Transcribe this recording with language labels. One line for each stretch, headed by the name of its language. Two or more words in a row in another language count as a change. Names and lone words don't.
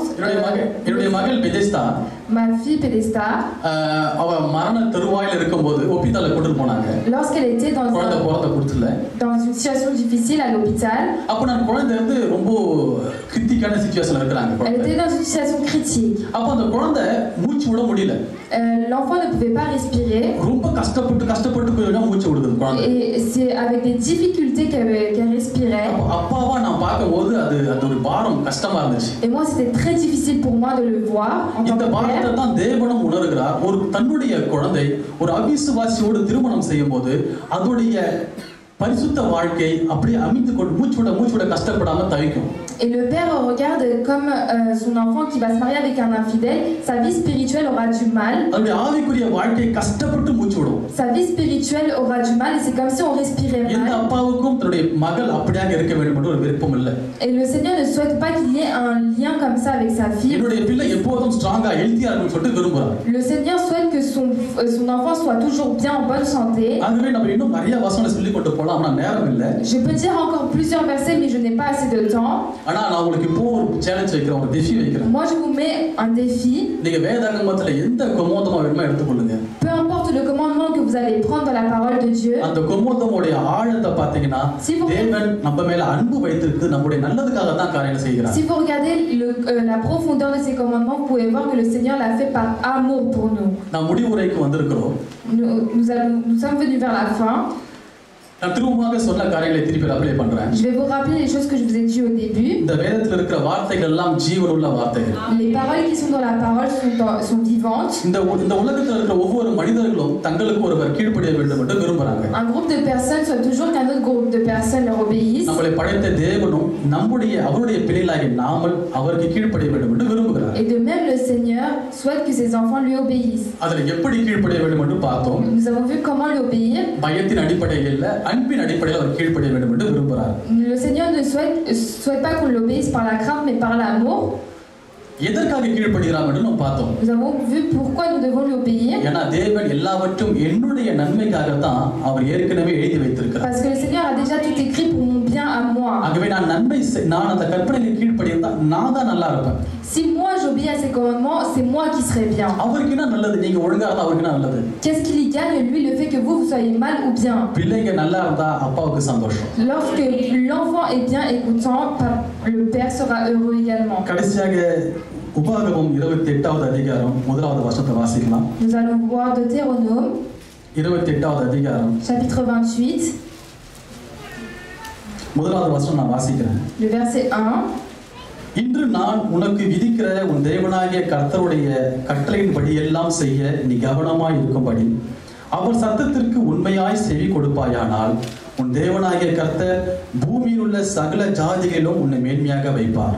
Tamil: என்னுடைய மகள் பெதெஸ்தா
French: ma fille Pédesta
Tamil: அவ மரண தருவாயில இருக்கும்போது ஹாஸ்பிடல்ல கூட்டிட்டு போனாங்க.
French: lorsqu'elle était dans une situation difficile à l'hôpital.
Tamil: அப்ப நான் குழந்தை வந்து ரொம்ப
English: critical situation
Tamil: இருக்காங்க.
French: Elle était dans une situation critique.
Tamil: அப்ப அந்த குழந்தை மூச்சு விட முடியல.
French: L'enfant ne pouvait pas respirer.
Tamil: ரொம்ப கஷ்டப்பட்டு கொஞ்சம் மூச்சு விடுது குழந்தை.
French: Et c'est avec des difficultés qu'elle respirait.
Tamil: அப்பாவா நான் பாக்கும்போது அது ஒரு பாரம் கஷ்டமா இருந்துச்சு.
French: Et moi c'était très difficile pour moi de le voir en tant que père.
Tamil: தான் தேவனும் உணர்கிறார். ஒரு தன்னுடைய குழந்தை ஒரு அவிசுவாசியோடு திருமணம் செய்யும்போது அதோடைய பரிசுத்த வாழ்க்கை அப்படியே அமிந்து கொண்டு மூச்சுவிட கஷ்டப்படாம தவிக்கும்.
French: Et le père regarde comme son enfant qui va se marier avec un infidèle, sa vie spirituelle aura du mal.
Tamil: அதோட ஆவிக்குரிய வாழ்க்கை கஷ்டப்பட்டு மூச்சுவிடும்.
French: Sa vie spirituelle aura du mal et c'est comme si on respirait mal.
Tamil: இந்த அப்பாவுக்கும் தன்னுடைய மகள் அப்படியாக இருக்க வேண்டும் என்று ஒரு விருப்பம் இல்லை.
French: Et le Seigneur ne souhaite pas qu'il y ait un lien comme ça avec sa fille.
Tamil: என்னுடைய பிள்ளை எப்போதும்
English: strong healthy
Tamil: இருக்கணும்னு சொல்லிட்டு விரும்புறார்.
French: Le Seigneur souhaite que son enfant soit toujours bien en bonne santé.
Tamil: ஆகவே நம்ம இன்னும் நிறைய வசனங்களை சொல்லி கொண்டு போலாம். ஆனா நேரம் இல்லை.
French: Je peux dire encore plusieurs versets mais je n'ai pas assez de temps.
Tamil: ஆனா நான் உங்களுக்கு இப்போ ஒரு சேலஞ்ச் வைக்கிறேன், ஒரு défi வைக்கிறேன்.
French: Moi je vous mets un défi.
Tamil: நீங்க வேதாகமத்துல எந்த கொமோதமா வேணுமோ எடுத்துக்கொள்ளுங்க.
French: Peu importe importe le commandement que vous allez prendre dans la parole de Dieu,
Tamil: அந்த கொம்மோதமுடைய ஆழத்தை பார்த்தீங்கன்னா தேவன் நம்ம மேல அன்பு வைத்திருக்கு நம்முடைய நல்லதுக்காக தான் காரியங்களை செய்கிறார்.
French: si vous regardez la profondeur de ces commandements, vous pouvez voir que le Seigneur l'a fait par amour pour nous.
Tamil: நாம் முடிவுரைக்கு வந்திருக்கிறோம்.
French: Nous sommes venus vers la fin.
Tamil: நான் திரும்பமாக சொன்ன காரியங்களை திருப்பி அப்ளை பண்றேன்.
French: Je vais vous rappeler les choses que je vous ai dit au début.
Tamil: இந்த வேதத்தில் இருக்கிற வார்த்தைகள் எல்லாம் ஜீவனுள்ள வார்த்தைகள்.
French: Les paroles qui sont dans la parole sont vivantes.
Tamil: இந்த உலகத்தில் இருக்கிற ஒவ்வொரு மனிதர்களும் தங்களுக்கு ஒருவர் கீழ்ப்படிய வேண்டும் என்று விரும்புறாங்க.
French: Un groupe de personnes souhaite toujours qu'un autre groupe de personnes leur obéisse.
Tamil: நம்மளை படைத்த தேவனும் அவருடைய பிள்ளைகளாகிய நாமல் அவருக்கு கீழ்ப்படிய வேண்டும் என்று விரும்புகிறார்.
French: Et de même le Seigneur souhaite que ses enfants lui obéissent.
Tamil: அதுல எப்படி கீழ்ப்படிய வேண்டும் என்று பார்த்தோம்.
French: Nous avons vu comment lui obéir.
Tamil: பயத்தின் அடிப்படையில் அன்பின் அடிப்படையில் அவர் கீழ்ப்படிய வேண்டும் என்று விரும்புகிறார்.
French: Le Seigneur ne souhaite pas qu'on l'obéisse par la crainte mais par l'amour.
Tamil: எதற்காக கீழ்ப்படிகிறார் என்று நாம் பார்த்தோம்.
French: Nous avons vu pourquoi nous devons lui obéir.
Tamil: ஏன்னா தேவன் எல்லாவற்றும் என்னுடைய நன்மைக்காக தான் அவர் ஏற்கனவே எழுதி வைத்திருக்கிறார்.
French: Parce que le Seigneur a déjà tout écrit pour mon bien à moi.
Tamil: ஆகவே நான் அந்த கற்பனைக்கு கீழ்ப்படிந்தா நான் தான் நல்லா இருப்பேன்.
French: Si moi j'obéis à ses commandements, c'est moi qui serai bien.
Tamil: அவருக்கு என்ன நல்லது? நீங்க ஒழுங்கா இருந்தா அவருக்கு என்ன நல்லது?
French: Qu'est-ce qu'il y gagne lui le fait que vous soyez mal ou bien?
Tamil: பிள்ளைங்க நல்லா இருந்தா அப்பாவுக்கு சந்தோஷம்.
French: Lorsque l'enfant est bien et content, le père sera heureux également.
Tamil: கடைசியாக உபாகமம் 28வது அதிகாரம் 1வது வசனத்தை வாசிக்கலாம்.
French: Nous allons voir Deutéronome
Tamil: 28வது அதிகாரம்
French: chapitre 28
Tamil: 1வது வசனம் நான் வாசிக்கிறேன்.
French: le verset 1.
Tamil: இன்று நான் உனக்கு விதிக்கிற உன் தேவனாகிய கர்த்தருடைய கட்டளையின்படி எல்லாம் செய்ய நீ கவனமாய் இருக்கும்படி அவர் சத்தத்திற்கு உண்மையாய் செவி கொடுப்பாயானால் உன் தேவனாகிய கர்த்தர் பூமியில் உள்ள சகல ஜாதிகளிலும் உன்னை மேன்மையாக வைப்பார்.